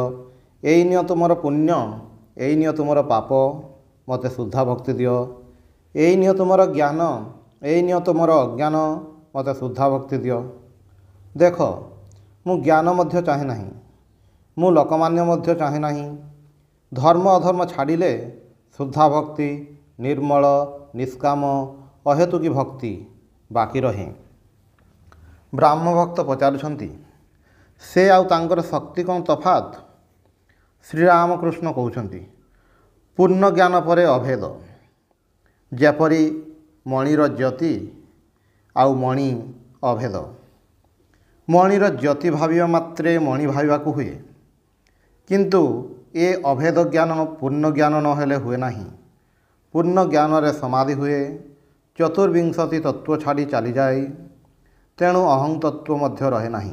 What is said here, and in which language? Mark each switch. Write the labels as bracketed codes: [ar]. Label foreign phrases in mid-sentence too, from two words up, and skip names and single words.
[or] ଏଇ ନିଅ ତୁମର ପୁଣ୍ୟ ଏଇ ନିଅ ତୁମର ପାପ ମତେ ଶୁଦ୍ଧା ଭକ୍ତି ଦିଅ। ଏଇ ନିଅ ତୁମର ଜ୍ଞାନ ଏଇ ନିଅ ତୁମର ଅଜ୍ଞାନ ମତେ ଶୁଦ୍ଧା ଭକ୍ତି ଦିଅ। ଦେଖ ମୁ ଜ୍ଞାନ ମଧ୍ୟ ଚାହେଁ ନାହିଁ ମୁ ଲୋକମାନ୍ୟ ମଧ୍ୟ ଚାହେଁ ନାହିଁ। ଧର୍ମ ଅଧର୍ମ ଛାଡ଼ିଲେ ଶୁଦ୍ଧା ଭକ୍ତି ନିର୍ମଳ ନିଷ୍କାମ ଅହେତୁକୀ ଭକ୍ତି ବାକି ରହେ। ବ୍ରାହ୍ମ ଭକ୍ତ ପଚାରୁଛନ୍ତି ସେ ଆଉ ତାଙ୍କର ଶକ୍ତି କଉଣ ତଫାତ। ଶ୍ରୀରାମକୃଷ୍ଣ କହୁଛନ୍ତି ପୂର୍ଣ୍ଣ ଜ୍ଞାନ ପରେ ଅଭେଦ। ଯେପରି ମଣିର ଜ୍ୟୋତି ଆଉ ମଣି ଅଭେଦ। ମଣିର ଜ୍ୟୋତି ଭାବିବା ମାତ୍ରେ ମଣି ଭାବିବାକୁ ହୁଏ, କିନ୍ତୁ ଏ ଅଭେଦ ଜ୍ଞାନ ପୂର୍ଣ୍ଣ ଜ୍ଞାନ ନହେଲେ ହୁଏ ନାହିଁ। ପୂର୍ଣ୍ଣ ଜ୍ଞାନରେ ସମାଧି ହୁଏ, ଚତୁର୍ବିଂଶତି ତତ୍ତ୍ୱ ଛାଡ଼ି ଚାଲିଯାଏ, ତେଣୁ ଅହଂ ତତ୍ତ୍ୱ ମଧ୍ୟ ରହେ ନାହିଁ।